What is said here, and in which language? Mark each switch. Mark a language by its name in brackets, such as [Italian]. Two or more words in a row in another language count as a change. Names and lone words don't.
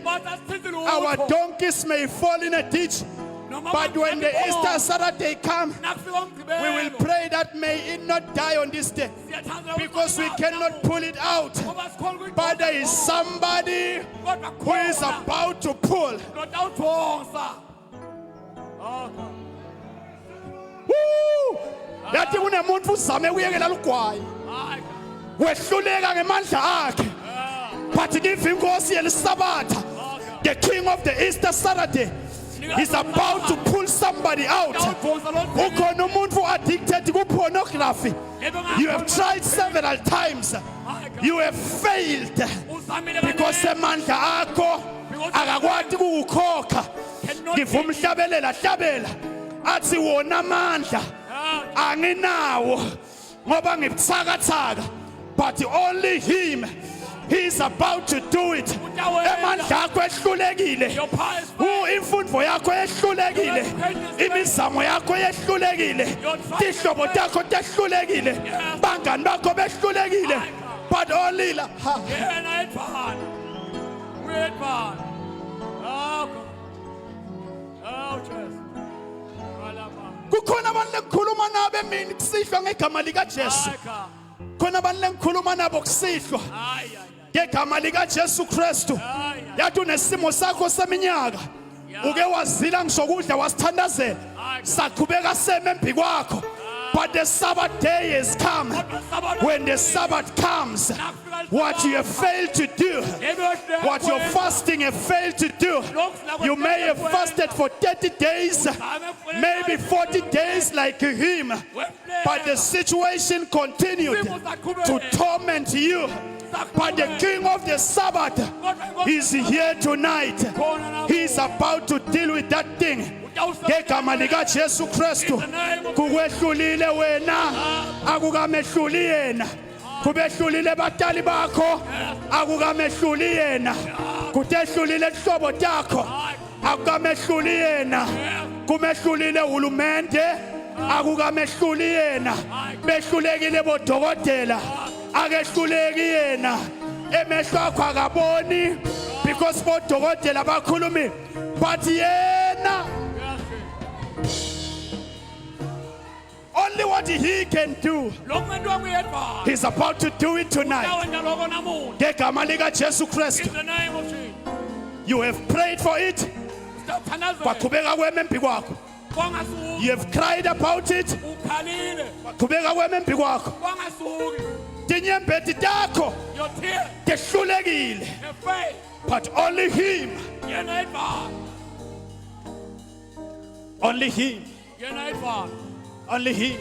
[English] Our donkeys may fall in a ditch, but when the Easter Saturday comes, we will pray that may it not die on this day, because we cannot pull it out. But there is somebody who is about to pull. Woo! [Swati] Yathi kunemuntu uzame uyekela lugwayi wehluleka ngemandla akhe, [English] but give [Swati] inkosi yelisabatha, [English] the king of the Easter Saturday, is about to pull somebody out. [Swati] Ukhona umuntu [English] addicted to pornography. You have tried several times, you have failed because [Swati] emandla akho akakwati ukukhokha. Ngivumhlabelela hlabela athi wona amandla anginawo ngoba ngibusakathaka, [English] but only him, he is about to do it. [Swati] Emandla akho ehlulekile, imfundo yakho ehlulekile, imizamo yakho ehlulekile, ihlobo takho tehlulekile, bangani bakho behlulekile, [English] but only [Swati] la kukhona abantu lengikhuluma nabo emini kusihlwa ngegama lika Jesu. Khona abantu lengikhuluma nabo kusihlwa ngegama lika Jesu Kristu. Yathi unesimo sakho seminyaka uke wazila ngisokudla wasithandazela saqhubeka seme emphi kwakho, [English] but the Sabbath day has come. When the Sabbath comes, what you have failed to do, what your fasting have failed to do, you may have fasted for 30 days, maybe 40 days like him, but the situation continued to torment you. But the king of the Sabbath is here tonight. He is about to deal with that thing. [Swati] Ngegama lika Jesu Kristu, kukwehlulile wena akukamehluli yena, kubehlulile batali bakho akukamehluli yena, kutehlulile ihlobo takho akukamehluli yena, kumehlulile uhulumende akukamehluli yena, behlulekile bodokotela akehluleki yena, emehlo akho akaboni because bodokotela bakhulumi, but yena [English] only what he can do, he's about to do it tonight. [Swati] Ngegama lika Jesu Kristu, [English] you have prayed for it, [Swati] kwaqhubeka kwema emphi kwakho. [English] You have cried about it, [Swati] kwaqhubeka kwema emphi kwakho. Tinyembeti takho tehlulekile, [English] but only him, only him, only him.